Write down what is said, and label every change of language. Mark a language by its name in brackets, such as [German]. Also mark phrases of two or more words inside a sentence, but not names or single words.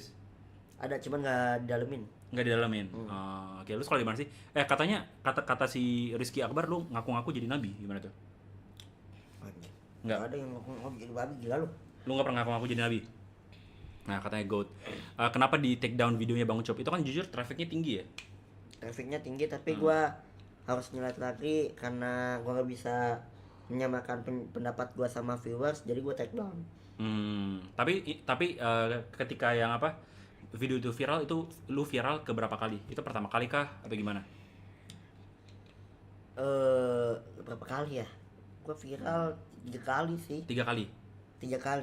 [Indonesian] Ada, cuman nggak didalemin. Nggak didalamin. Oke, lu sekolah di mana sih? Katanya kata si Rizky Akbar lu ngaku-ngaku jadi nabi, gimana tuh? Anjing. Nggak. Nggak ada yang ngomong jadi babi, gila lu. Lu nggak pernah ngaku-ngaku jadi nabi? Nah, katanya GOAT. Kenapa di [English] take down [Indonesian] videonya Bang Ucop? Itu kan jujur trafficnya tinggi ya? Trafficnya tinggi, tapi gua harus nilai lagi karena gua nggak bisa menyamakan pendapat gua sama viewers, jadi gua [English] take down. [Indonesian] Tapi ketika yang apa video itu viral, itu lu viral ke berapa kali? Itu pertama kali kah atau gimana? Berapa kali ya? Gua viral 3 kali sih. 3 kali. 3 kali.